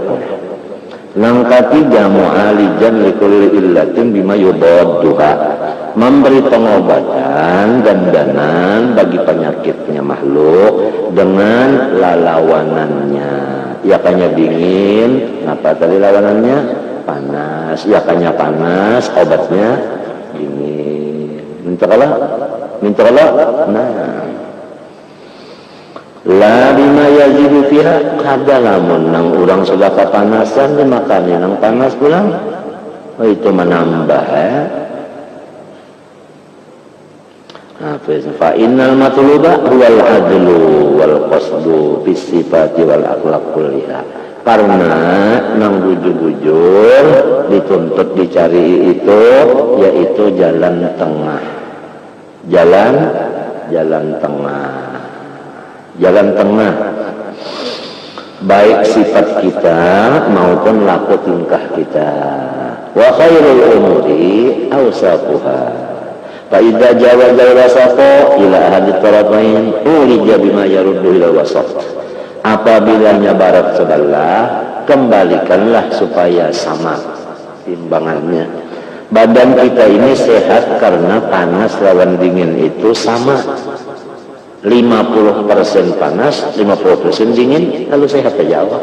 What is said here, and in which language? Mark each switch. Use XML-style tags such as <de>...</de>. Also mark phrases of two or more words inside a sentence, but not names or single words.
<bjn>Nang ketiga</bjn> <ar>معالجا لكل علة بما يضادها,</ar> <bjn>memberi pengobatan dandanan bagi penyakitnya makhluk dengan lalawanannya. Yakanya dingin, apa tadi lawanannya? Panas. Yakanya panas, obatnya dingin. Mintalah. Nah,</bjn> <ar>لا بما يجد فيها</ar> <bjn>kada lamun nang urang sudah kepanasan dimakani nang panas pulang itu menambah</bjn> <ar>فإن المطلوب هو العدل والقصد بالصفات والأخلاق كلها.</ar> <bjn>Karena nang bujur-bujur dituntut dicari itu yaitu jalan tengah. Jalan tengah. Jalan tengah. Baik sifat kita maupun laku tingkah kita.</bjn> <ar>وخير الأمور أوساطها. فإذا جاوز الوسط إلى أحد الطرفين عولج بما يرد إلى الوسط.</ar> <bjn>Apabila barat sebelah, kembalikanlah supaya sama timbangannya. Badan kita ini sehat karena panas lawan dingin itu sama. 50% panas, 50% dingin, lalu sehat aja Allah.</bjn>